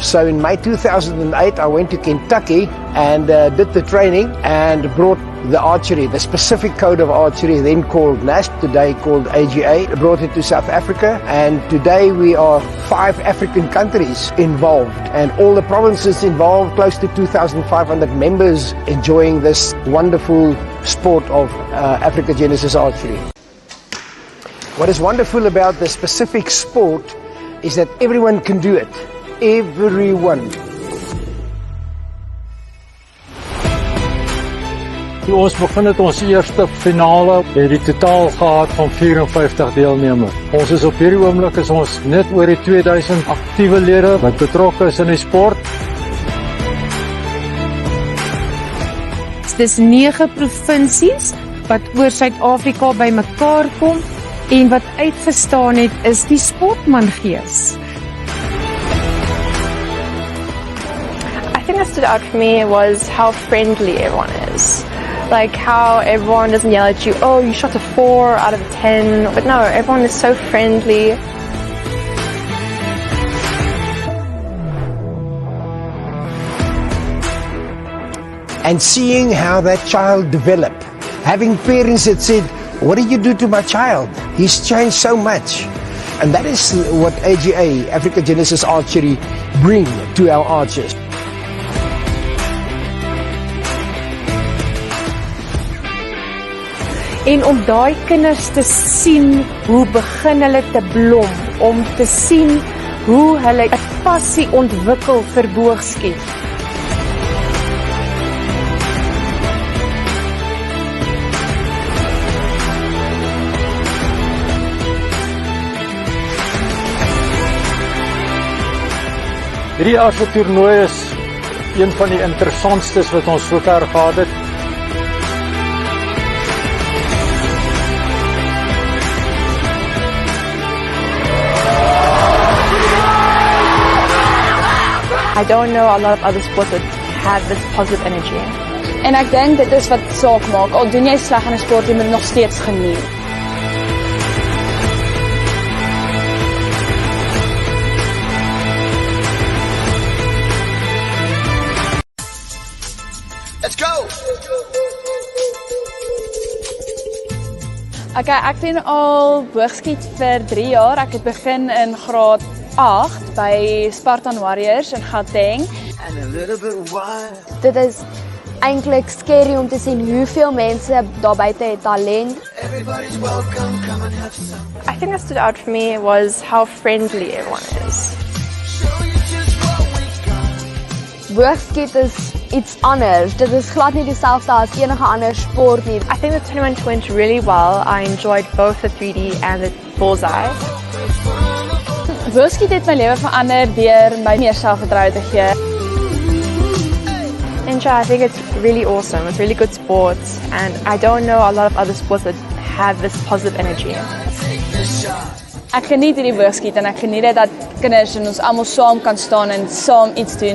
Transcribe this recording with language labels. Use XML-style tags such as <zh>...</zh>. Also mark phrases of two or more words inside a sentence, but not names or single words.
<en>So in May 2008 I went to Kentucky and did the training and brought the archery, the specific code of archery, then called NASP, today called AGA, brought it to South Africa, and today we are 5 African countries involved, and all the provinces involved, close to 2,500 members enjoying this wonderful sport of Africa Genesis archery. What is wonderful about the specific sport is that everyone can do it. Everyone.</en> <af>Toe ons begin het ons eerste finale, het die totaal gehad van 54 deelnemers. Ons is op hierdie oomblik is ons net oor die 2000 aktiewe lede wat betrokke is in die sport. Dis 9 provinsies wat oor Suid-Afrika bymekaar kom en wat uitgestaan het is die sportmangees.</af> <en>I think what stood out for me was how friendly everyone is. Like how everyone doesn't yell at you, oh, you shot a 4 out of 10. But no, everyone is so friendly. And seeing how that child developed, having parents that said, what did you do to my child? He's changed so much. And that is what AGA, Africa Genesis Archery, bring to our archers.</en> <af>En om daai kinders te sien hoe begin hulle te blom, om te sien hoe hulle 'n passie ontwikkel vir boogskiet. Hierdie jaar se toernooi is een van die interessantstes wat ons sover gehad het.</af> <en>I don't know a lot of other sports that have this positive energy.</en> <af>En ek dink dit is wat saak maak. Al doen jy sleg in 'n sport, jy moet nog steeds geniet.</af> <en>Let's go.</en> <af>Okay, ek doen al boogskiet vir 3 jaar. Ek het begin in graad 8 by Spartan Warriors in Gauteng. Dit is eintlik scary om te sien hoeveel mense daar buite het talent.</af> <en>I think what stood out for me was how friendly everyone is.</en> <af>Boogskiet is iets anders. Dit is glad nie dieselfde as enige ander sport nie.</af> <en>I think the tournament went really well. I enjoyed both the 3D and the bullseye.</en> <af>Boogskiet het my lewe verander deur my meer selfvertroue te gee.</af> <en>In short, I think it's really awesome. It's really good sports, and I don't know a lot of other sports that have this positive energy.</en> <af>Ek geniet hierdie boogskiet en ek geniet dit dat kinders en ons almal saam kan staan en saam iets doen.</af>